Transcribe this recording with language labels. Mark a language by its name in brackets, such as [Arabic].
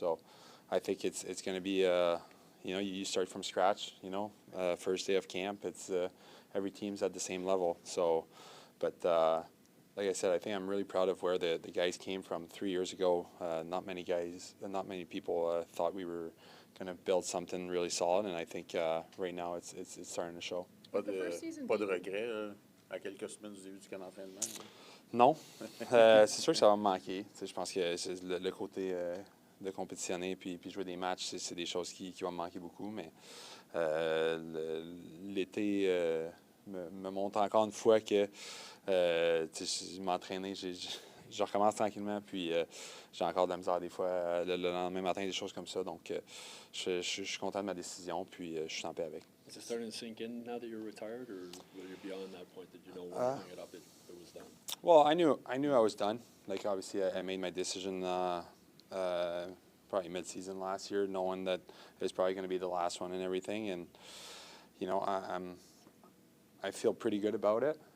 [English] So I think it's going to be, you know, you start from scratch, you know, first day of camp, it's every team's at the same level. So, but like I said, I think I'm really proud of where the guys came from 3 years ago. Not many people thought we were going to build something really solid, and I think right now it's starting to show. [French] Pas de regret à quelques semaines du début du camp d'entraînement? Non. C'est sûr que ça va me manquer. Tu sais, je pense que le côté de compétitionner puis jouer des matchs, c'est des choses qui vont me manquer beaucoup, mais l'été me montre encore une fois que tu sais, m'entraîner, je recommence tranquillement, puis j'ai encore de la misère des fois le lendemain matin, des choses comme ça. Donc, je suis content de ma décision, puis je suis en paix avec. [English] Is it starting to sink in now that you're retired, or were you beyond that point that you know when you hung it up, it was done? Well, I knew I was done. Like, obviously, I made my decision probably mid-season last year, knowing that it was probably going to be the last one and everything. And, you know, I feel pretty good about it.